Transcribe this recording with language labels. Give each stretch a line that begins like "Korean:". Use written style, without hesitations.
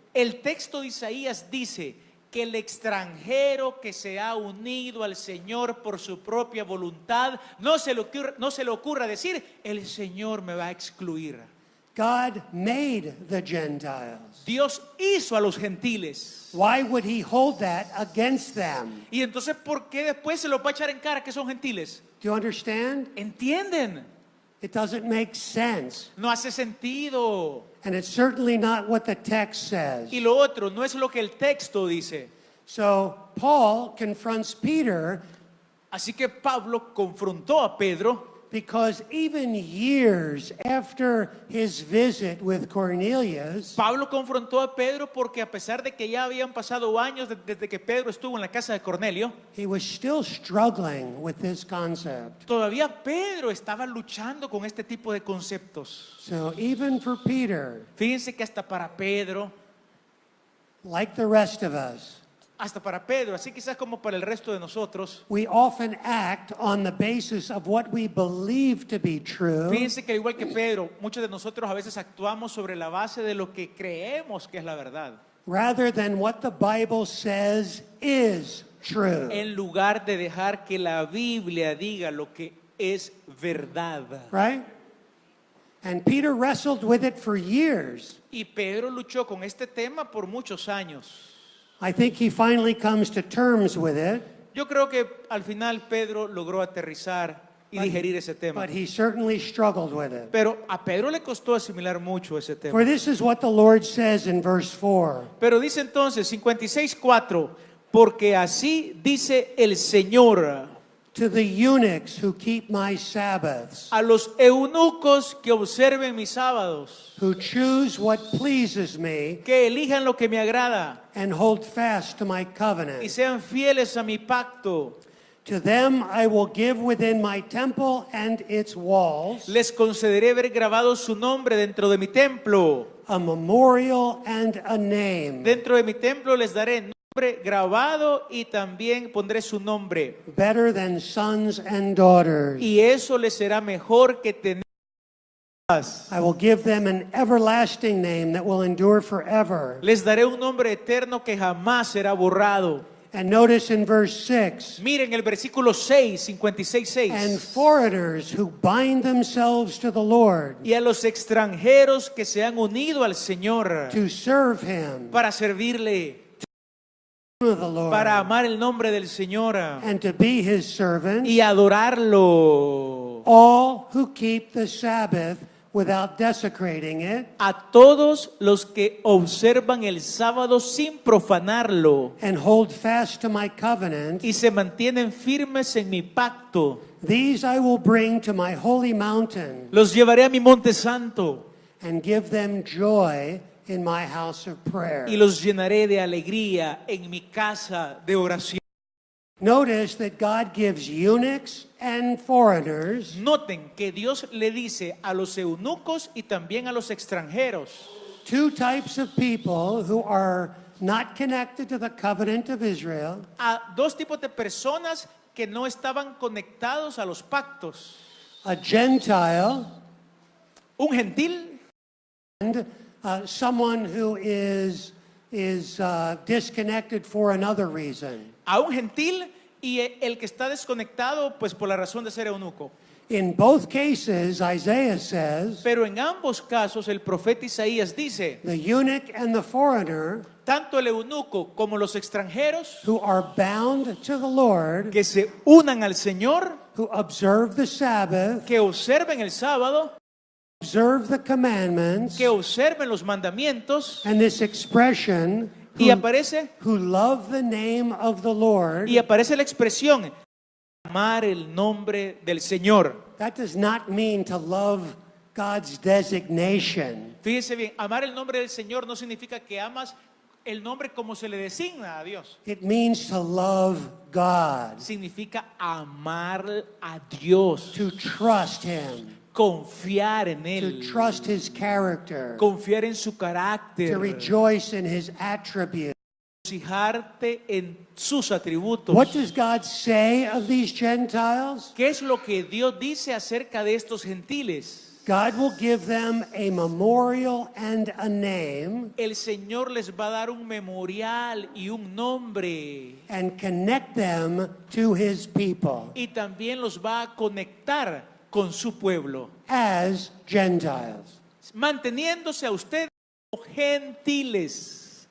Spanish: El texto de Isaías dice que el extranjero que se ha unido al Señor por su propia voluntad, no se le ocurra decir, el Señor me va a excluir.
English: God made the Gentiles.
Spanish: Dios hizo a los gentiles.
English: Why would he hold that against them?
Spanish: Y entonces, ¿por qué después se los va a echar en cara que son gentiles?
English: Do you understand?
Spanish: ¿Entienden?
English: It doesn't make sense.
Spanish: No hace sentido.
English: And it's certainly not what the text says.
Spanish: Y lo otro, no es lo que el texto dice.
English: So Paul confronts Peter
Spanish: Así que Pablo confrontó a Pedro,
English: because even years after his visit with Cornelius,
Spanish: Pablo confrontó a Pedro porque a pesar de que ya habían pasado años desde que Pedro estuvo en la casa de Cornelio,
English: he was still struggling with this concept.
Spanish: todavía Pedro estaba luchando con este tipo de conceptos.
English: So even for Peter,
Spanish: Fíjense que hasta para Pedro,
English: like the rest of us,
Spanish: así quizás como para el resto de nosotros,
English: we often act on the basis of what we believe to be true
Spanish: fíjense que al igual que Pedro, muchos de nosotros a veces actuamos sobre la base de lo que creemos que es la verdad,
English: rather than what the Bible says is true.
Spanish: en lugar de dejar que la Biblia diga lo que es verdad.
English: Right? And Peter wrestled with it for years.
Spanish: Y Pedro luchó con este tema por muchos años.
English: I think he finally comes to terms with it,
Spanish: Yo creo que al final Pedro logró aterrizar y digerir ese tema.
English: but he certainly struggled with it.
Spanish: Pero a Pedro le costó asimilar mucho ese tema.
English: For this is what the Lord says in verse 4.
Spanish: Pero dice entonces 56:4, porque así dice el Señor
English: To the eunuchs who keep my Sabbaths,
Spanish: a los eunucos que observen mis sábados,
English: who choose what pleases me,
Spanish: que elijan lo que me agrada
English: and hold fast to my
Spanish: y
English: covenant.
Spanish: sean fieles a mi pacto.
English: To them I will give within my temple and its walls
Spanish: Les concederé ver grabado su nombre dentro de mi templo.
English: a memorial and a name,
Spanish: Dentro de mi templo les daré nombre grabado y también pondré su nombre.
English: better than sons and daughters.
Spanish: Y eso les será mejor que tener.
English: I will give them an everlasting name that will endure forever.
Spanish: Les daré un nombre eterno que jamás será borrado.
English: And notice in verse 6,
Spanish: Miren el versículo 6, 56:6.
English: and foreigners who bind themselves to the Lord
Spanish: Y a los extranjeros que se han unido al Señor
English: to serve him,
Spanish: para servirle,
English: of the Lord,
Spanish: para amar el nombre del Señor
English: and to be his servants,
Spanish: y adorarlo.
English: all who keep the Sabbath without desecrating it,
Spanish: A todos los que observan el sábado sin profanarlo
English: and hold fast to my covenant,
Spanish: y se mantienen firmes en mi pacto,
English: these I will bring to my holy mountain,
Spanish: los llevaré a mi monte santo
English: and give them joy in my house of prayer.
Spanish: y los llenaré de alegría en mi casa de oración.
English: Notice that God gives eunuchs and foreigners
Spanish: Noten que Dios le dice a los eunucos y también a los extranjeros,
English: two types of people who are not connected to the covenant of Israel,
Spanish: a dos tipos de personas que no estaban conectados a los pactos.
English: a Gentile
Spanish: Un gentil
English: and someone who is disconnected for another reason.
Spanish: a un gentil y el que está desconectado pues por la razón de ser eunuco.
English: In both cases, Isaiah says,
Spanish: Pero en ambos casos el profeta Isaías dice,
English: the eunuch and the foreigner
Spanish: tanto el eunuco como los extranjeros
English: who are bound to the Lord,
Spanish: que se unan al Señor,
English: who observe the Sabbath,
Spanish: que observen el sábado,
English: observe the commandments,
Spanish: que observen los mandamientos,
English: and this expression,
Spanish: y aparece
English: who love the name of the Lord,
Spanish: la expresión amar el nombre del Señor.
English: that does not mean to love God's designation.
Spanish: Fíjense bien, amar el nombre del Señor no significa que amas el nombre como se le designa a Dios.
English: It means to love God,
Spanish: Significa amar a Dios,
English: to trust Him,
Spanish: confiar en
English: to
Spanish: Él,
English: trust His character,
Spanish: confiar en su
English: to
Spanish: carácter,
English: rejoice in His attributes.
Spanish: regocijarte en sus atributos.
English: What does God say of these Gentiles?
Spanish: ¿Qué es lo que Dios dice acerca de estos gentiles?
English: God will give them a memorial and a name
Spanish: El Señor les va a dar un memorial y un nombre
English: and connect them to His people
Spanish: y también los va a conectar con su pueblo,
English: as Gentiles.
Spanish: manteniéndose a ustedes como gentiles.